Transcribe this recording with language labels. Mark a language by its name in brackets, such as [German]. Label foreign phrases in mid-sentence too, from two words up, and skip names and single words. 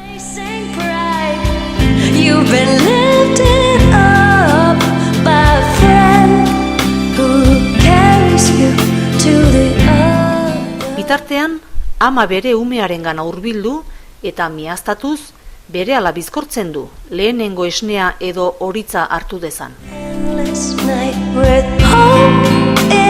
[English] You've been lifted up by a friend who carries you to the other. [Basque] Bitartean, ama bere umearengana hurbildu eta miaztatuz berehala bizkortzen du, lehenengo esnea edo horitza hartu dezan. [English] Endless night with hope